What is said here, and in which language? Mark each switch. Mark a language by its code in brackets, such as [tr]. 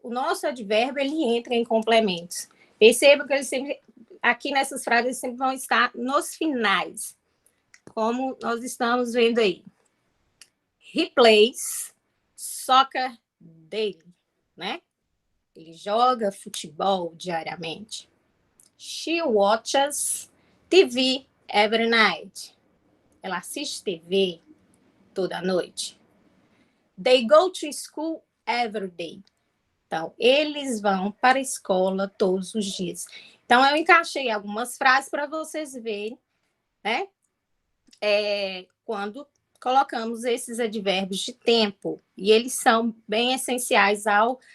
[pt] O nosso advérbio, ele entra em complementos. Perceba que ele sempre, aqui nessas frases, eles sempre vão estar nos finais, como nós estamos vendo aí. [en] He plays soccer daily, né? [pt] Ele joga futebol diariamente. [en] She watches TV every night. [pt] Ela assiste TV toda noite. [en] They go to school every day. [pt] Então, eles vão para a escola todos os dias. Então, eu encaixei algumas frases para vocês verem, né? Quando colocamos esses advérbios de tempo, e eles são bem essenciais ao